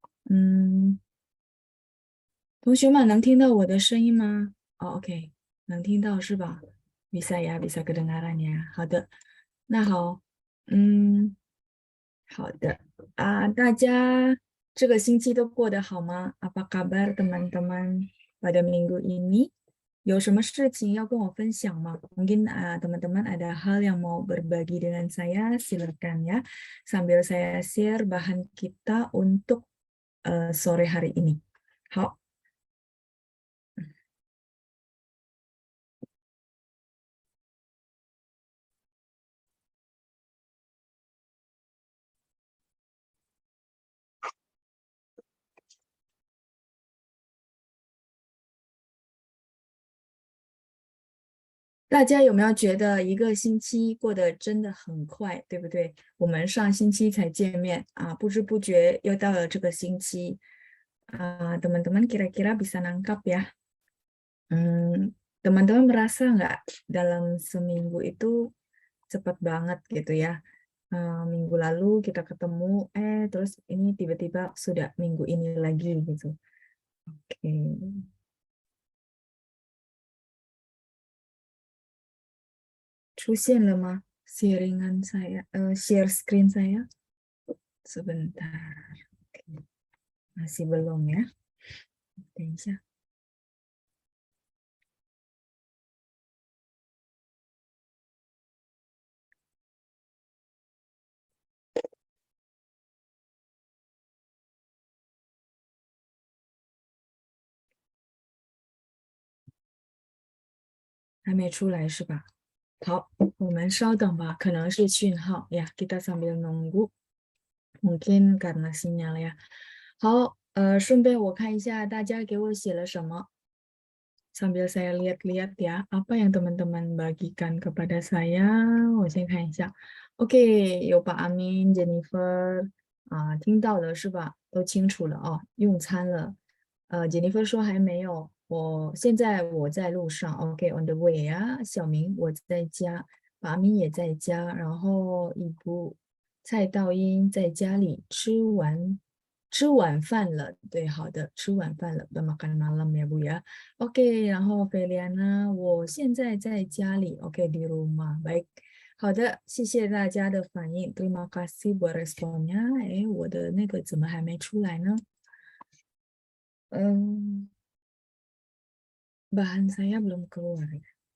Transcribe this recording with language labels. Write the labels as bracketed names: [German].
[Chinese] 嗯，同学们能听到我的声音吗？哦，OK，能听到是吧？ [Indonesian] bisa ya, bisa kedengaran ya. [Chinese] 好的，那好，好的大家这个星期都过得好吗？ [Indonesian] Apa kabar teman-teman pada minggu ini？ [Chinese] 有什么事情要跟我分享吗？ [Indonesian] Mungkin teman-teman ada hal yang mau berbagi dengan saya, silakan ya. Sambil saya share bahan kita untuk sore hari ini. 好。 [Chinese] 大家有没有觉得一个星期过得真的很快，对不对？我们上星期才见面不知不觉又到了这个星期 [Indonesian] teman-teman kira-kira bisa nangkap ya. Teman-teman merasa nggak dalam seminggu itu cepat banget gitu ya? Minggu lalu kita ketemu, terus ini tiba-tiba sudah minggu ini lagi gitu. Oke. [Chinese] 出现了吗？ [Indonesian] sharingan saya, share screen saya. Sebentar. Oke. Masih belum ya? [Chinese] 等一下，还没出来是吧？好，我们稍等吧，可能是讯号呀。 [Indonesian] Kita sambil nunggu, mungkin karena sinyal ya. [Chinese] 好，顺便我看一下大家给我写了什么。 [Indonesian] Sambil saya lihat-lihat ya, apa yang teman-teman bagikan kepada saya. [Chinese] 我先看一下。 OK，有把阿明、Jennifer 听到了是吧？都清楚了哦，用餐了。 Jennifer 说还没有，现在我在路上，OK， [English] on the way [Chinese] 啊。小明我在家，把阿明也在家，然后一部蔡道英在家里吃晚饭了，对，好的，吃晚饭了， [Indonesian] udah makan malam ya Bu ya。 [Chinese] OK，然后菲利安呢，我现在在家里，OK [Indonesian] di rumah，baik， [Chinese] 好的，谢谢大家的反应， [Indonesian] terima kasih buat responnya。 [Chinese] 哎，我的那个怎么还没出来呢？ [Indonesian] 嗯，bahan saya belum keluar ya.